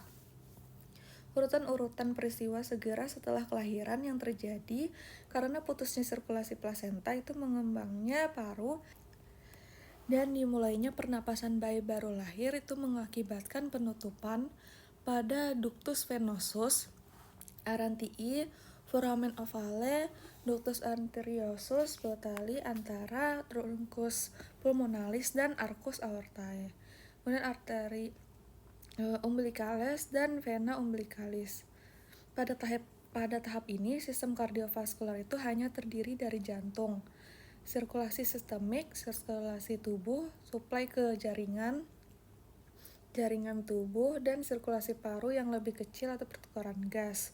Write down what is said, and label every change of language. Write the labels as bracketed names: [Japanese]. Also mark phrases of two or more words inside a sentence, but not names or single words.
[Indonesian] Urutan-urutan peristiwa segera setelah kelahiran yang terjadi karena putusnya sirkulasi plasenta itu mengembangnya paru dan dimulainya pernapasan bayi baru lahir itu mengakibatkan penutupan pada [Latin] ductus venosus, [Indonesian] arantii, [Latin] foramen ovale, ductus arteriosus, [Indonesian] Botali antara [Latin] truncus pulmonalis [Indonesian] dan [Latin] arcus aortae. [Indonesian] Kemudian arteri umbilicalis dan vena umbilicalis. Pada tahap ini, sistem kardiovaskular itu hanya terdiri dari jantung, sirkulasi sistemik, sirkulasi tubuh, suplai ke jaringan tubuh, dan sirkulasi paru yang lebih kecil atau pertukaran gas.